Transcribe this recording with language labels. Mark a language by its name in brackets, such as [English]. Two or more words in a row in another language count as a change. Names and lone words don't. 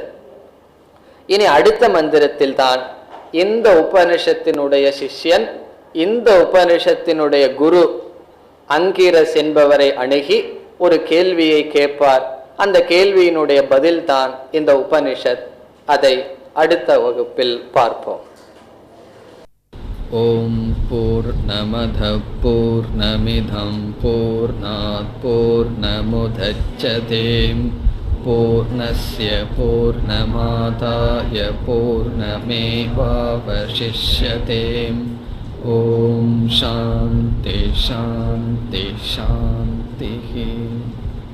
[Tamil] இனி அடுத்த மந்திரத்தில் தான் இந்த உபனிஷத்தினுடைய சிஷ்யன், இந்த உபனிஷத்தினுடைய குரு அங்கிரஸ் என்பவரை அணுகி ஒரு கேள்வியை கேட்பார். அந்த கேள்வியினுடைய பதில் தான் இந்த உபனிஷத். அதை அடுத்த வகுப்பில் பார்ப்போம். [Sanskrit] ओं पूर्णमद पूर्णमिदं पूर्णात् पूर्णमुदच्यते पूर्णस्य पूर्णमादाय पूर्णमेवावशिष्यते. ओं शान्ति शान्ति शान्ति.